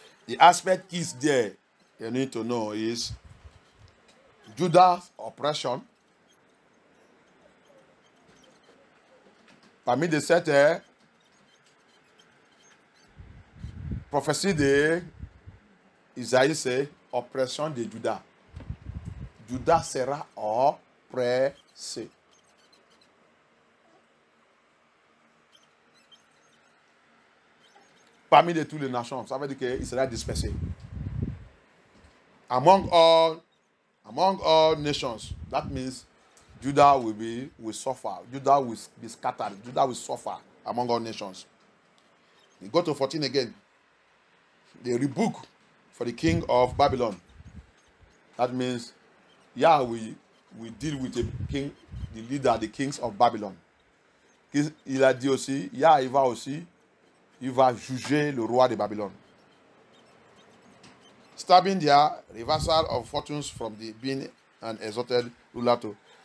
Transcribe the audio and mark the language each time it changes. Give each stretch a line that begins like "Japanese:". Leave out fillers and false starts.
English: The aspect is there you need to know is Judah's oppression.
French: Parmi de cette prophétie de Isaïe, c'est oppression de Judas. Judas sera oppressé. Parmi de toutes les nations, ça veut dire qu'il sera dispersé.
English: Among all nations, that means Judah will suffer. Judah will be scattered. Judah will suffer among all nations. You go to 14 again. The rebuke for the king of Babylon. That means Yahweh will deal with the king, the leader, the kings of Babylon.
French: Il a dit aussi, Yahweh il va juger le roi de Babylone.
English: Stabbing their reversal of fortunes from the being an exalted ruler to.